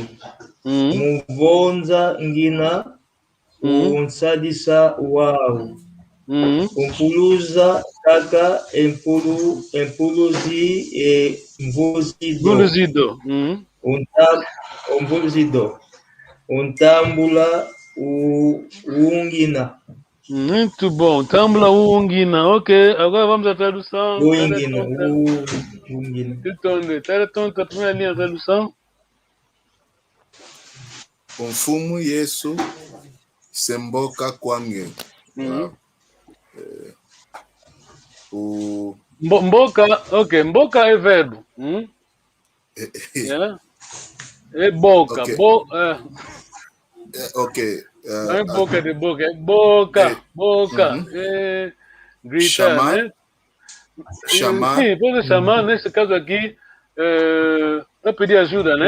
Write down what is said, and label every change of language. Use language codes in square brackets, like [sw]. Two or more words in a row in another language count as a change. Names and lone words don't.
[kg] Muvonza ngina unsadisa wao. Umpuluza kaka empuluzi mvuzido. Umpuluzido. Untambula ungina. [pt] Muito bom. [kg] Tambula ungina. [pt] Ok, agora vamos à tradução. [kg] Ungina. [pt] Era tonta a primeira linha da tradução. [kg] Mfumu Yesu semboka kwange. [pt] Mboka, ok, mboka é verbo. Yeah. É boca. Okay. Ok. Não é boca de boca, é boca. É gritar, chamar, né? Chamar. Sim, pode chamar, nesse caso aqui, para pedir ajuda, né?